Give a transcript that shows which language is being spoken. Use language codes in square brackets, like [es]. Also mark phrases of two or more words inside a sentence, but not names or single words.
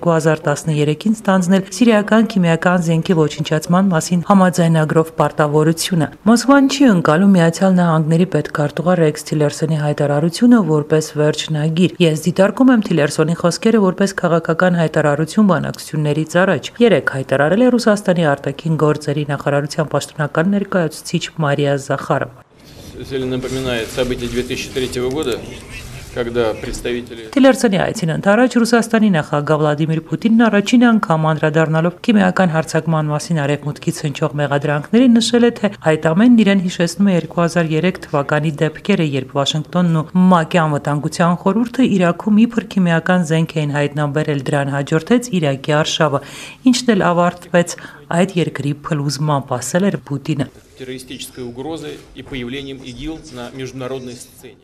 [hy] 2013-ին ստանձնել սիրիական քիմիական զենքի ոչնչացման մասին համաձայնագրով պարտավորությունը։ Մոսկվան չի ընկալում Միացյալ Նահանգների պետքարտուղար Ռեքս Թիլերսոնի հայտարարությունը որպես վերջնագիր։ Ես դիտարկում եմ Թիլերսոնի խոսքերը որպես քաղաքական հայտարարություն բանակցություններից առաջ։ Երեք հայտարարել է Ռուսաստանի արտաքին գործերի նախարարության պաշտոնական ներկայացուցիչ Մարիա Զախարովա։ [ru] Напоминает события 2003 года, когда представители [hy] Թիլերսոնի այցին ընդառաջ Ռուսաստանի նախագահ Վլադիմիր Պուտինն առաջին անգամ անդրադառնալով քիմիական հարձակման մասին Արևմուտքից հնչող մեղադրանքներին նշել է, թե այդ ամենն իրեն հիշեցնում է 2003 թվականի դեպքերը, երբ Վաշինգտոնն ու ՄԱԿ-ի անվտանգության խորհուրդը Իրաքում իբր քիմիական զենք էին հայտնաբերել, դրան հաջորդեց Իրաքի արշավը, ինչն էլ ավարտվեց այդ երկրի փլուզմամբ, ասել էր Պուտինը։ [ru] террористической угрозой и появлением ИГИЛ на международной сцене.